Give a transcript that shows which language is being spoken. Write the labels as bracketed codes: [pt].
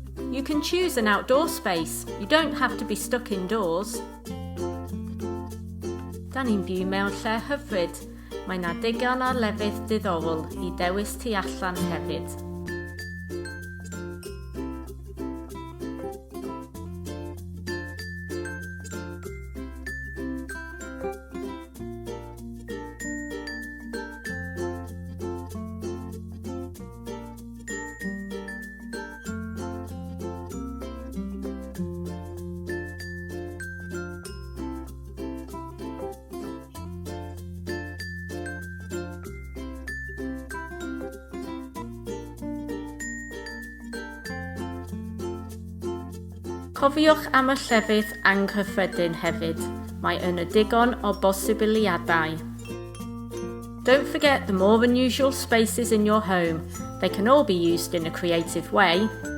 [en] You can choose an outdoor space. You don't have to be stuck indoors. [cy] Da ni'n byw mewn lle hyfryd. Mae 'na digon o lefydd diddorol I dewis tu allan hefyd. Cofiwch am y llefydd anghyffredin hefyd. Mae yna digon o bosibiliadau. [en] Don't forget the more unusual spaces in your home. They can all be used in a creative way.